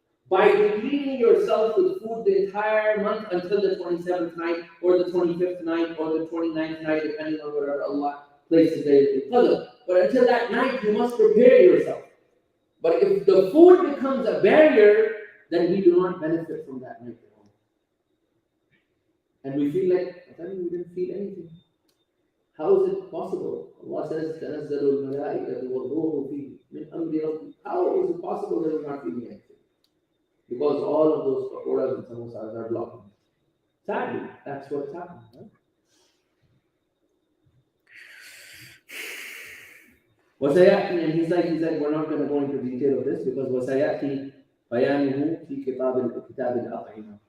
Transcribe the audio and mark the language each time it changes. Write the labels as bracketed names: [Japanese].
[English] By depleting yourself with food the entire month until the 27th night, or the 25th night, or the 29th night, depending on whatever Allah places Laylatul Qadr. But until that night, you must prepare yourself. But if the food becomes a barrier, then we do not benefit from that night at all. And we feel like, I mean, we didn't feel anything. How is it possible? Allah says, [Arabic] تَنَزَّلُ الْمَلَائِكَةُ وَالْرُوحُ فِيهِ مِنْ أَمْرِ رَبِّكَ. [English] How is it possible that we're not feeling anything? Because all of those pakoras and samosas are blocking. Sadly, that's what's happening. Huh? [Arabic] وَسَيَأْتِي, [English] and he's like, we're not going to go into detail of this because [Arabic] وَسَيَأْتِي بَيَانُهُ فِي كِتَابِ الْأَطْعِمَةِ.